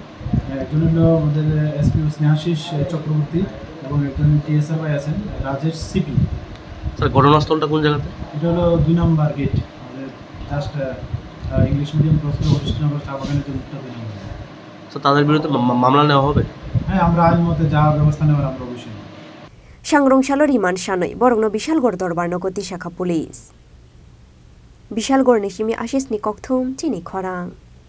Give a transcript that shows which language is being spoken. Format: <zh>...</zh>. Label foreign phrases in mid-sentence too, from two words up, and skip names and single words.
<bn>একজন হলো আমাদের এসপি স্নেহাশিস চক্রবর্তী এবং একজন টিএসআর ভাই আছেন রাজেশ সিপি স্যার ঘটনাস্থলটা কোন জায়গাতে এটা হলো 2 নম্বর গেট আমাদের</bn> <en>just English medium</en> <bn>ক্রস করে অফিসনগর চা বাগানের যে মুখটা 2 নম্বর স্যার তাদের বিরুদ্ধে মামলা নেওয়া হবে হ্যাঁ আমরা আইন মতে যা ব্যবস্থা নেওয়ার আমরা অবশ্যই</bn> <trp>Sangrongshalo riman shanoi borokno Bishalgarh dorbarno goti shakha police Bishalgarh nishimi Ashis ni kokthum Chini Khorang</trp>